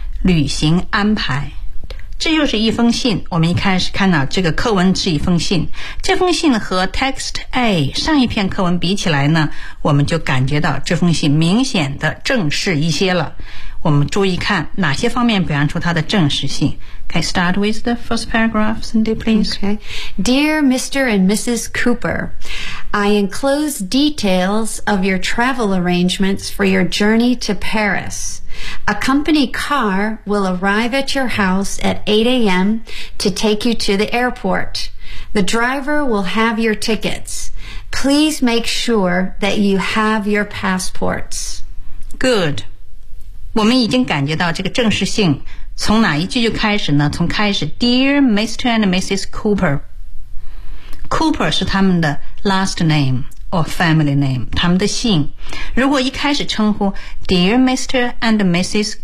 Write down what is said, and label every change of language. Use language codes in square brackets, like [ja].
[zh] 旅行安排，这又是一封信。我们一开始看到这个课文是一封信，这封信和 text A 上一篇课文比起来呢，我们就感觉到这封信明显的正式一些了。我们注意看哪些方面表现出它的正式性。 [en] Can I start with the first paragraph, Cindy, please? Okay. Dear Mr. and Mrs. Cooper, I enclose details of your travel arrangements for your journey to Paris. A company car will arrive at your house at 8 a.m. to take you to the airport. The driver will have your tickets. Please make sure that you have your passports. Good. [zh] 我们已经感觉到这个正式性。从哪一句就开始呢？从开始 Dear Mr. and Mrs. Cooper. Cooper 是他们的 [en] last name or family name, [zh] 他们的姓。如果一开始称呼 Dear Mr. and Mrs.